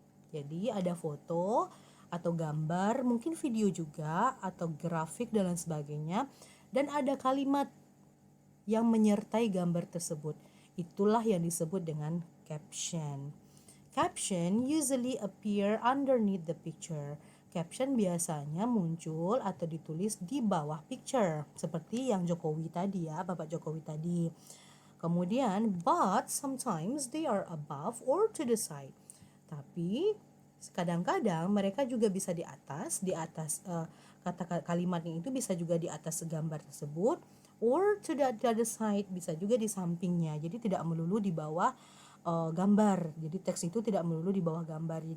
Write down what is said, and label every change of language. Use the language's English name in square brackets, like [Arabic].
[Indonesian] Jadi ada foto atau gambar, mungkin video juga, atau grafik dan lain sebagainya, dan ada kalimat yang menyertai gambar tersebut. Itulah yang disebut dengan caption. [English] Caption usually appear underneath the picture. [Indonesian] Caption biasanya muncul atau ditulis di bawah picture, seperti yang Jokowi tadi ya, Bapak Jokowi tadi. [English] Kemudian, but sometimes they are above or to the side. [Indonesian] Tapi kadang-kadang mereka juga bisa di atas kata kalimatnya itu bisa juga di atas gambar tersebut, [English] or to the other side, [Indonesian] bisa juga di sampingnya. Jadi tidak melulu di bawah gambar. Jadi teks itu tidak melulu di bawah gambar.